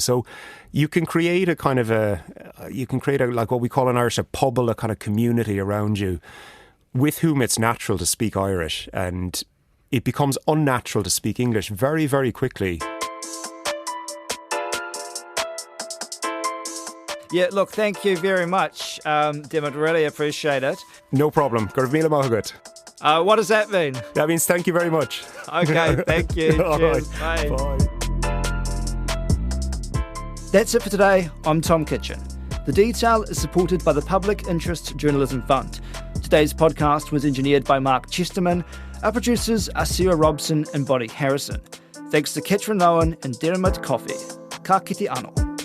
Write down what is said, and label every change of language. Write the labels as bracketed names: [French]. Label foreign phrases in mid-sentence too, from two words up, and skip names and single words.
[English] So you can create a kind of like what we call in Irish a pobble, a kind of community around you with whom it's natural to speak Irish, and it becomes unnatural to speak English very, very quickly. Yeah, look, thank you very much, Dermot. Really appreciate it. No problem. [Irish] Gurv míle maith agat. [English] What does that mean? That means thank you very much. Okay, thank you. Cheers. Right. Bye. That's it for today. I'm Tom Kitchen. The Detail is supported by the Public Interest Journalism Fund. Today's podcast was engineered by Mark Chesterman. Our producers are Sarah Robson and Bonnie Harrison. Thanks to Ketrin Lowen and Dermot Coffey. [Māori] Ka kite anō.